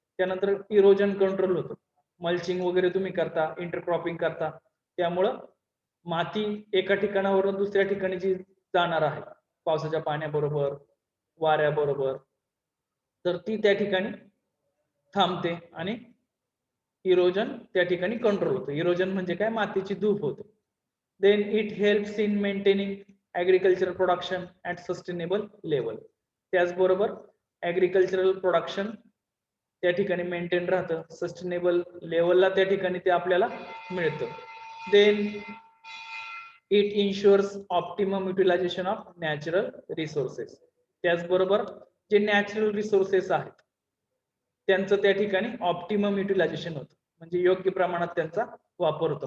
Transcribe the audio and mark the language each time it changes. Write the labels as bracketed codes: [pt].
[mr] त्यानंतर erosion control होतं, mulching वगैरे तुम्ही करता, इंटरक्रॉपिंग करता, त्यामुळं माती एका ठिकाणावरून दुसऱ्या ठिकाणी जी जाणार आहे पावसाच्या पाण्याबरोबर, वाऱ्याबरोबर, तर ती त्या ठिकाणी थांबते आणि इरोजन त्या ठिकाणी कंट्रोल होतं. इरोजन म्हणजे काय, मातीची धूप होते. [en] Then it helps in maintaining agricultural production at sustainable level. [mr] त्याचबरोबर ऍग्रिकल्चरल प्रोडक्शन त्या ठिकाणी मेंटेन राहतं, सस्टेनेबल लेवलला त्या ठिकाणी ते आपल्याला मिळतं. [en] Then it insures optimum utilisation of natural resources. [mr] त्याचबरोबर जे नॅचरल रिसोर्सेस आहेत त्यांचं त्या ठिकाणी ऑप्टिमम युटिलायझेशन होतं, म्हणजे योग्य प्रमाणात त्यांचा वापर होतो.